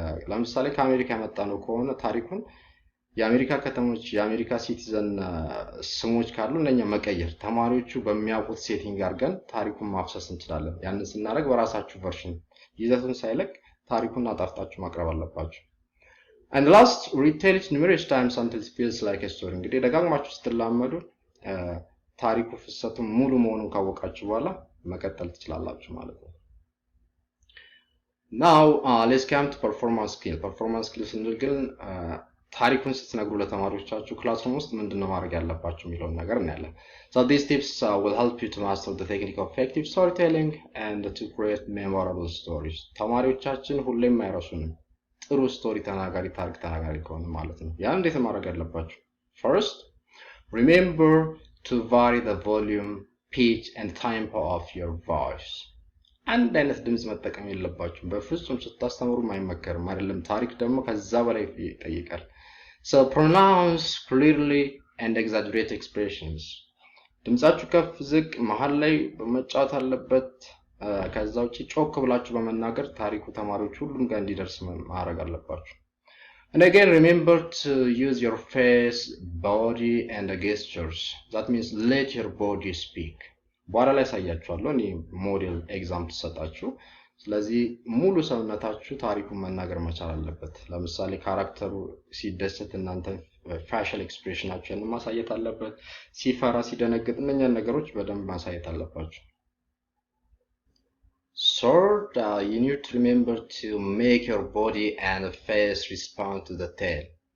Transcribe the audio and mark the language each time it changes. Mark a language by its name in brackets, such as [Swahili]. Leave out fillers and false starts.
[Amharic] ለምሳሌ ከአሜሪካ የመጣ ነው ከሆነ ታሪኩን የአሜሪካ ከተሞች የአሜሪካ ሲቲዘን ስሞች ካሉ እነኛ መቀየር ተማሪዎቹ በሚያውቁት ሴቲንግ አድርገን ታሪኩን ማፍሰስ እንችላለን። ያንን ስናደርግ በራሳችሁ ቨርሽን ይዘቱን ሳይለቅ ታሪኩን አጣፍጣችሁ ማቅረብ አለባችሁ። [English] And last, retell it numerous times until it feels like a story. [Amharic] እንግዲህ ደጋግማችሁ ስትላመዱ ታሪኩ ፍሰቱን ሙሉ መሆኑን ካወቃችሁ በኋላ መቀጠል ትችላላችሁ ማለት ነው። [English] Now, let's come to performance skill. Performance skill [Amharic] ስንል ግን ታሪኩን ስትነግሩ ለተማሪዎቻችሁ ክላስሩም ውስጥ ምንድነው ማድረግ ያለባችሁ የሚለውን ነገር እናያለን። [English] So these tips will help you to master the technique of effective storytelling and to create memorable stories. [Amharic] ተማሪዎቻችን ሁሌም አይረሱንም ጥሩ ስቶሪ ተናጋሪ ታሪክ ተናጋሪ ከሆነ ማለት ነው። ያን እንዴት ማድረግ ያለባችሁ? [English] First, remember to vary the volume, pitch and tempo of your voice. [Amharic] አንድ አይነት ድምጽ መጠቀም የለባችሁም። በፍጹም ስታስተምሩ አይመከርም አይደለም። ታሪክ ደግሞ ከዛ በላይ ይጠይቃል። [English] So pronounce clearly and exaggerate expressions. [Amharic] ድምጻችሁ ከፍ ዝቅ መሃል ላይ መጫወት አለበት። ከዛ ውጪ ጮክ ብላችሁ በመናገር ታሪኩ ተማሪዎች ሁሉም ጋር እንዲደርስ ማድረግ አለባችሁ። [English] And again, remember to use your face, body and gestures. That means let your body speak. [Amharic] በኋላ ላይ ሳያችኋለሁ እኔ ሞዴል ኤግዛምፕል ሰጣችሁ። ስለዚህ ሙሉ ሰውነታችሁ ታሪኩን መናገር መቻል አለበት። ለምሳሌ ካራክተሩ ሲደሰት እናንተ ፋሻል ኤክስፕሬሽናችሁን ማሳየት አለበት። ሲፈራ ሲደነግጥ እነኛን ነገሮች በደንብ ማሳየት አለባችሁ። [English] Third, you need to remember to make your body and face respond to the tale.